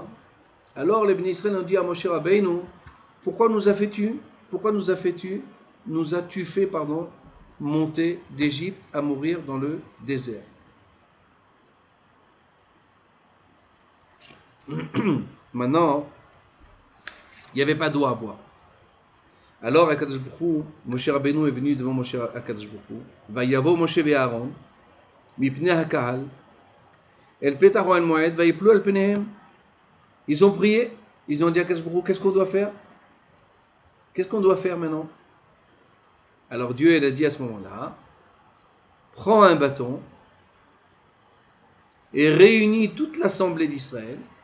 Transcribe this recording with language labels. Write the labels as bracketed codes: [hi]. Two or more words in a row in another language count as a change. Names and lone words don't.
[fr] Alors, les Bnei Israël ont dit à Moshe Rabbeinu, pourquoi nous as-tu fait monter d'Égypte à mourir dans le désert? Maintenant, il n'y avait pas d'eau à boire. Alors, Akadosh Baruch Hu, Moshe Rabbeinu est venu devant Akadosh Baruch Hu. [he] ויבא משה ואהרן מפני הקהל אל פתח אל מועד ויפלו על פניהם. [fr] Ils ont prié, ils ont dit à Akadosh Baruch Hu, qu'est-ce qu'on doit faire? Qu'est-ce qu'on doit faire maintenant? Alors Dieu, il a dit à ce moment-là, prends un bâton et réunis toute l'assemblée d'Israël.